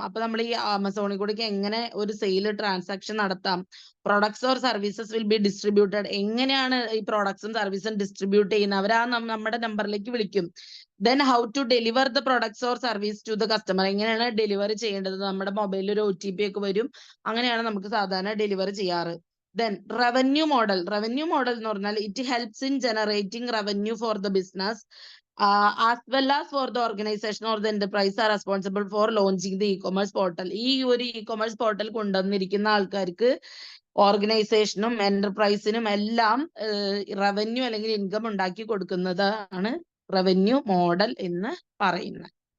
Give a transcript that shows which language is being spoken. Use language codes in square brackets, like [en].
[ml] അപ്പൊ നമ്മൾ ഈ ആമസോണിൽ കൂടി എങ്ങനെ ഒരു സെയിൽ ട്രാൻസാക്ഷൻ നടത്താം, [en] products or services will be distributed, [ml] എങ്ങനെയാണ് ഈ പ്രൊഡക്ട്സും സർവീസും ഡിസ്ട്രിബ്യൂട്ട് ചെയ്യുന്നത്, അവരാ നമ്മുടെ നമ്പറിലേക്ക് വിളിക്കും. [en] then how to deliver the products or service to the customer, [ml] എങ്ങനെയാണ് ഡെലിവറി ചെയ്യേണ്ടത്, നമ്മുടെ മൊബൈലിൽ ഒരു OTP ഒക്കെ വരും, അങ്ങനെയാണ് നമുക്ക് സാധാരണ ഡെലിവറി ചെയ്യാറ്. [en] Then revenue model [ml] എന്ന് പറഞ്ഞാൽ [en] it helps in generating revenue for the business as well as for the organization or the enterprise are responsible for launching the e-commerce portal. [ml] ഈ ഒരു e-commerce portal കൊണ്ടുവന്നിരിക്കുന്ന ആൾക്കാർക്ക് ഓർഗനൈസേഷനും എന്റർപ്രൈസിനും എല്ലാം റവന്യൂ അല്ലെങ്കിൽ income ഉണ്ടാക്കി കൊടുക്കുന്നതാണ് റവന്യൂ മോഡൽ എന്ന് പറയുന്നത്.